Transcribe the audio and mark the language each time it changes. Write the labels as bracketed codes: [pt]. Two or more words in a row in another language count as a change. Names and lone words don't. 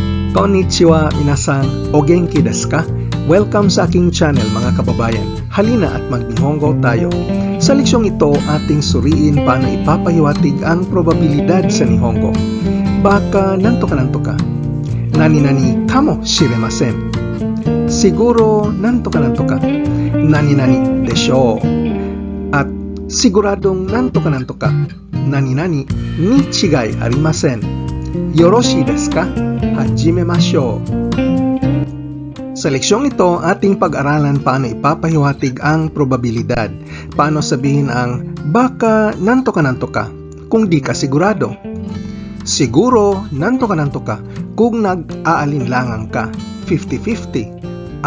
[ja] こんにちは皆さん、お元気ですか? [tl] Welcome sa aking channel mga kababayan. Halina at mag-Nihongo tayo. Sa leksyong ito, ating suriin paano ipapahiwatig ang probabilidad sa Nihongo. Baka [ja] なんとか. 何々かもしれません. [tl] Siguro [ja] なんとか. 何々でしょう. [tl] At siguradong [ja] なんとか. 何々に違いありません. よろしいですか？始めましょう. [tl] Sa leksyong ito, ating pag-aralan paano ipapahiwatig ang probabilidad. Paano sabihin ang baka [ja] なんとか [tl] kung di ka sigurado. Siguro [ja] なんとか [tl] kung nag-aalinlangan ka, 50-50.